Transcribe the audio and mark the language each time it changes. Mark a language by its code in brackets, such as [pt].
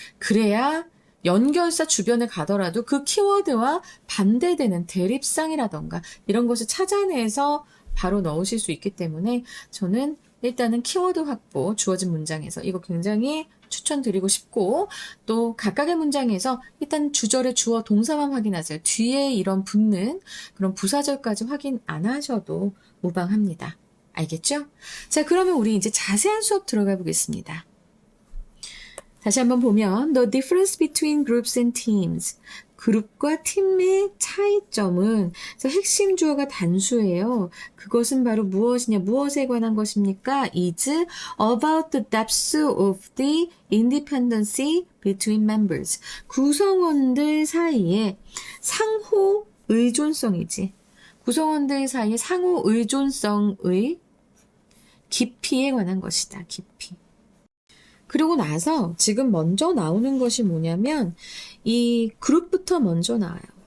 [ko] 그래야 연결사 주변에 가더라도 그 키워드와 반대되는 대립상이라던가 이런 것을 찾아내서 바로 넣으실 수 있기 때문에 저는 일단은 키워드 확보, 주어진 문장에서 이거 굉장히 추천드리고 싶고 또 각각의 문장에서 일단 주절의 주어 동사만 확인하세요. 뒤에 이런 붙는 그런 부사절까지 확인 안 하셔도 무방합니다. 알겠죠? 자, 그러면 우리 이제 자세한 수업 들어가 보겠습니다. 다시 한번 보면 [en] The difference between groups and teams. [ko] 그룹과 팀의 차이점은 그래서 핵심 주어가 단수예요. 그것은 바로 무엇이냐, 무엇에 관한 것입니까? [en] is about the depth of the independency between members. [ko] 구성원들 사이에 상호 의존성이지. 구성원들 사이에 상호 의존성의 깊이에 관한 것이다. 깊이. 그리고 나서 지금 먼저 나오는 것이 뭐냐면 이 그룹부터 먼저 나와요.